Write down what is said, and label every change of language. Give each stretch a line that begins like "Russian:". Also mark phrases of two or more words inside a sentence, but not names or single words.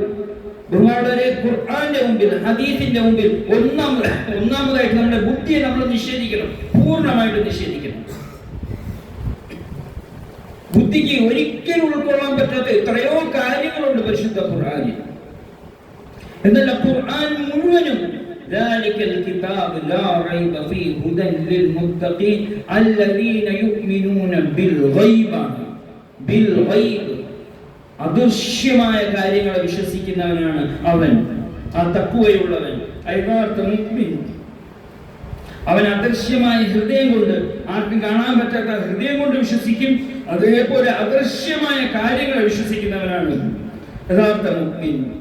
Malayalam: ബഹുമാനവരെ, ഖുർആന്റെ മുമ്പിൽ ഹദീസിന്റെ മുമ്പിൽ ഒന്നാമതായിട്ട് നമ്മുടെ ബുദ്ധിയെ നമ്മൾ നിഷേധിക്കണം, പൂർണ്ണമായിട്ട് നിഷേധിക്കണം. ബുദ്ധിക്ക് ഒരിക്കലും ഉൾക്കൊള്ളാൻ പറ്റാത്ത എത്രയോ കാര്യങ്ങളുണ്ട് പരിശുദ്ധ ഖുർആനിൽ. എന്നല്ല, ഖുർആൻ മുഴുവനും
Arabic: ذلك الكتاب لا ريب فيه هدى للمتقين الذين يؤمنون بالغيب
Malayalam: അദൃശ്യമായ കാര്യങ്ങളെ വിശ്വസിക്കുന്നവനാണ് അവൻ, ആ തഖ്വയുള്ളവൻ, യഥാർത്ഥ മുഅ്മിൻ. അവൻ അദൃശ്യമായ ഹൃദയം കൊണ്ട്, ആർക്കും കാണാൻ പറ്റാത്ത ഹൃദയം കൊണ്ട് വിശ്വസിക്കും. അതേപോലെ അദൃശ്യമായ കാര്യങ്ങളെ വിശ്വസിക്കുന്നവനാണ് യഥാർത്ഥ മുഅ്മിൻ.